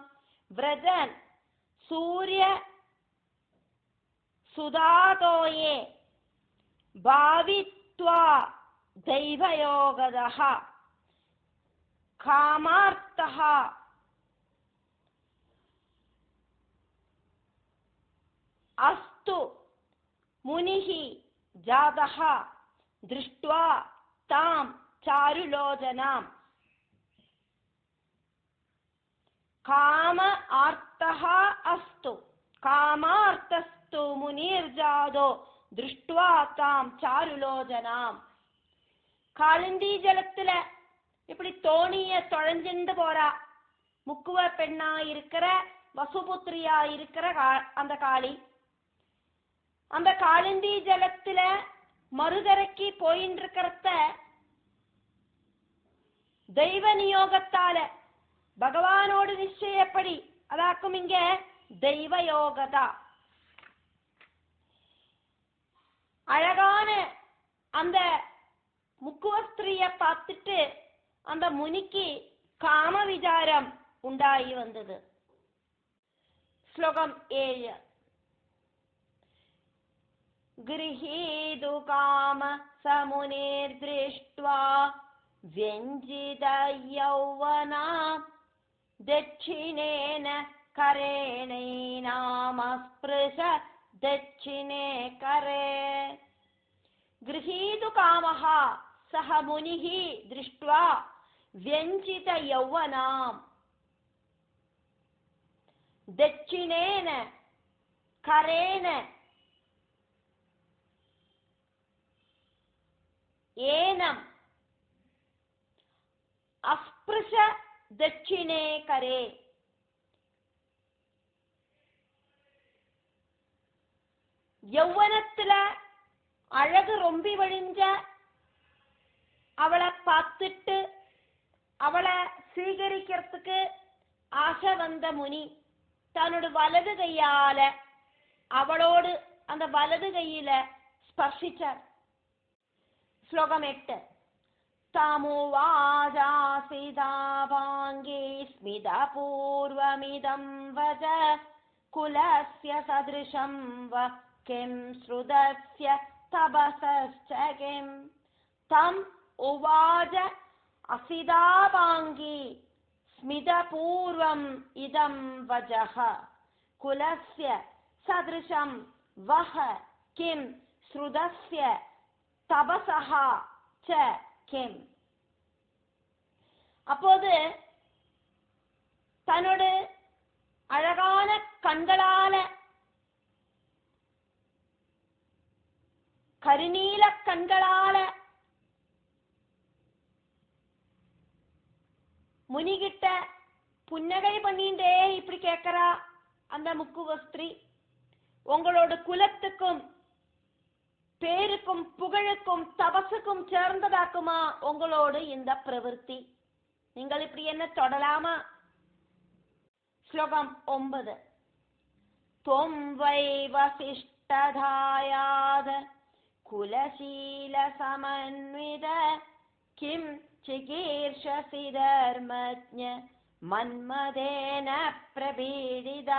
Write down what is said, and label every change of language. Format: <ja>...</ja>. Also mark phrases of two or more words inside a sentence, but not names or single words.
<sa>व्रजन् सूर्यसुतातोये भावित्वा दैवयोगदः कामार्तः अस्तु मुनिः जातः दृष्ट्वा तां चारुलोचनाम्. काम आर्तः अस्तु कामार्तस्तु मुनिर्जातो दृष्ट्वा तां चारुलोचनाम्.</sa> <ta>காளிந்தி ஜலத்துல இப்படி தோணிய தொலைஞ்சிண்டு போறா முக்குவ பெண்ணா இருக்கிற வசுபுத்திரியா இருக்கிற அந்த காளி. அந்த காளிந்தி ஜலத்துல மறுகரைக்கு போயின்னு இருக்கிறத தெய்வ நியோகத்தால பகவானோடு நிச்சயப்படி அதாக்கும் இங்க தெய்வ யோகதா. அழகான அந்த முக்குவஸ்திரிய பார்த்துட்டு அந்த முனிக்கு காம விசாரம் உண்டாகி வந்தது. ஸ்லோகம் 7.</ta> <sa>गृहीतु काम समुनिर्दृष्ट्वा व्यञ्जित यौवना दक्षिणेन करेणैनामस्पृश दक्षिणे करे. गृहीतु कामः सह मुनिः दृष्ट्वा व्यञ्जित यौवनाम् दक्षिणेन करेण एनम् अस्पृश दक्षिणे करे.</sa> <ta>யௌவனத்துல அழகு ரொம்பி வழிஞ்ச அவளை பார்த்துட்டு அவளை சீகரிக்கிறதுக்கு ஆசை வந்த முனி தன்னோட வலது கையால அவளோடு அந்த வலது கையில ஸ்பர்ஷிச்சார். श्लोकम् 8.</ta> <sa>तामुवाजासिदाभाङ्गे स्मितपूर्वमिदं वच कुलस्य सदृशं व किं श्रुतस्य तपसश्च किं. तम् उवाच असिदाभाङ्गी स्मितपूर्वम् इदं वचः कुलस्य सदृशं वः किं श्रुतस्य तपसः च किम्.</sa> <ta>அப்போது தன்னோட அழகான கண்களால கருநீல கண்களால முனிகிட்ட புன்னகை பண்ணிண்டே இப்படி கேட்கிறா அந்த முக்குவஸ்திரி. உங்களோட குலத்துக்கும் பேருக்கும் புகழுக்கும் தபசுக்கும் சேர்ந்ததாக்குமா உங்களோடு இந்த பிரவൃத்தி? நீங்கள் இப்படி என்ன தொடலாமா? ஸ்லோகம் 9.</ta> <sa>त्वं वै वसिष्ठधायाद कुलशील समन्वित किं चिकीर्षसि धर्मज्ञ मन्मथेन प्रपीडिता.</sa>